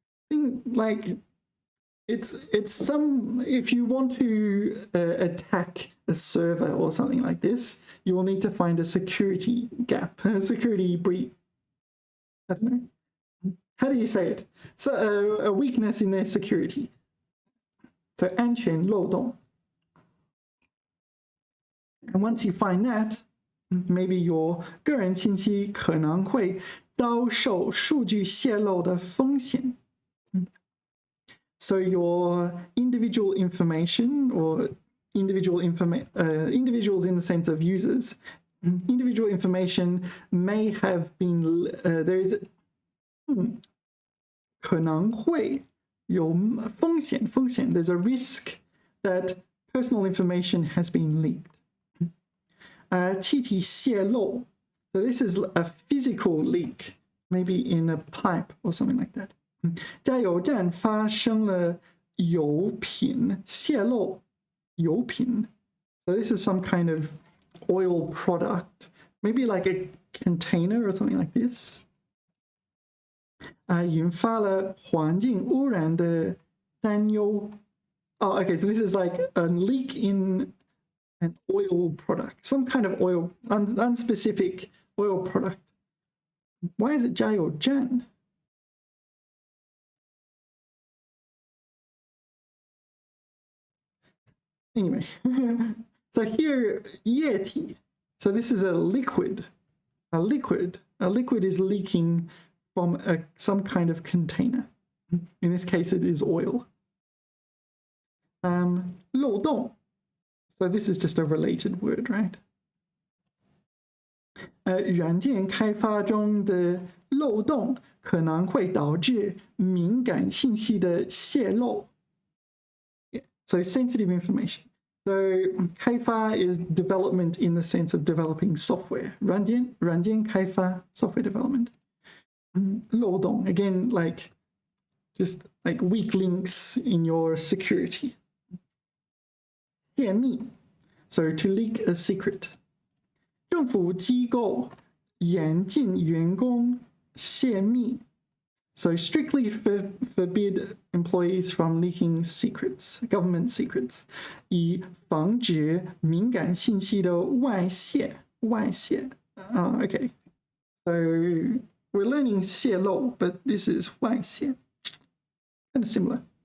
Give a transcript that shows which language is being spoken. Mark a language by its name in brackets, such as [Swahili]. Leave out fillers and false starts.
[English] Thing like it's some, if you want to attack a server or something like this, you will need to find a security gap, a security breach. I don't know. How do you say it? So a weakness in their security. [Chinese] So 安全漏洞. [English] And once you find that, maybe your [Chinese] 个人信息可能会遭受数据泄露的风险. [English] So your individual information or individuals in the sense of users, individual information may have been, there is [Chinese] 可能会有风险, [English] there's a risk that personal information has been leaked. 气体泄漏, so this is a physical leak, maybe in a pipe or something like that. [Chinese] 加油站发生了油品泄漏, 油品. [English] So this is some kind of oil product, maybe like a container or something like this. [Chinese] 引发了环境污染的担忧. [English] Oh, okay, so this is like a leak in an oil product, some kind of oil, unspecific oil product. Why is it 加油站? Anyway, so here, 液体. So this is a liquid. A liquid is leaking from some kind of container. In this case, it is oil. 漏洞. So this is just a related word, right? [Chinese] 软件开发中的漏洞可能会导致敏感信息的泄露. [English] So sensitive information. So 开发 is development in the sense of developing software. 软件开发 software development. 漏洞 again, like just like weak links in your security. 泄密, so to leak a secret. [Chinese] 政府机构严禁员工泄密. [English] So strictly forbid employees from leaking secrets, government secrets, [Chinese] 以防止敏感信息的外泄. [English] Okay. So we're learning 泄露, but this is 外泄. Kind of similar.